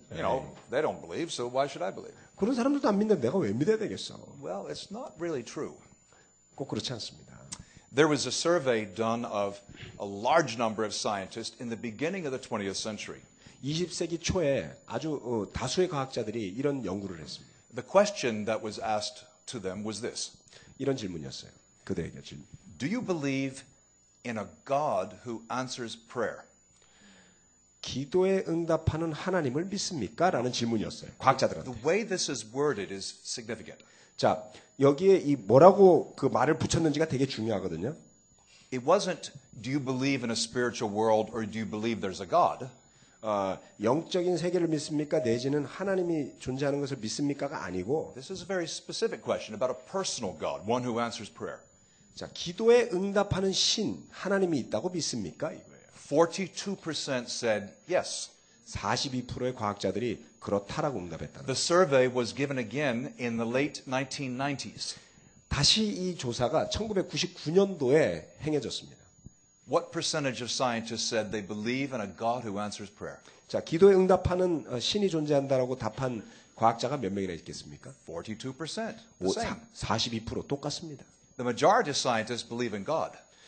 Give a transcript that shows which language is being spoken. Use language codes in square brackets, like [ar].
[en] They don't believe, so why should I believe? [ko] 그런 사람들도 안 믿는데 내가 왜 믿어야 되겠어? [en] Well, it's not really true. [ko] 꼭 그렇지 않습니다. [en] There was a survey done of a large number of scientists in the beginning of the 20th century. [ko] 20세기 초에 아주 다수의 과학자들이 이런 연구를 했습니다. [en] The question that was asked to them was this. [ko] 이런 질문이었어요. 그들에게 질문. [en] Do you believe in a God who answers prayer? [ko] 기도에 응답하는 하나님을 믿습니까? 라는 질문이었어요. 과학자들한테. [en] The way this is worded is significant. [ko] 자, 여기에 이 뭐라고 그 말을 붙였는지가 되게 중요하거든요. [en] It wasn't, do you believe in a spiritual world or do you believe there's a God? [ko] 영적인 세계를 믿습니까? 내지는 하나님이 존재하는 것을 믿습니까가 아니고, [en] This is a very specific question about a personal God, one who answers prayer. [ko] 자, 기도에 응답하는 신, 하나님이 있다고 믿습니까? 이거예요. [en] 42% said yes. [ko] 42%의 과학자들이 그렇다라고 응답했다는 [en] The survey was given again in the late 1990s. [ko] 다시 이 조사가 1999년도에 행해졌습니다. [en] What percentage of scientists said they believe in a God who answers prayer? [ko] 자, 기도에 응답하는 신이 존재한다라고 답한 과학자가 몇 명이나 있겠습니까? [en] 42%. The same. [ko] 42% 똑같습니다. [en] The majority of scientists believe in God.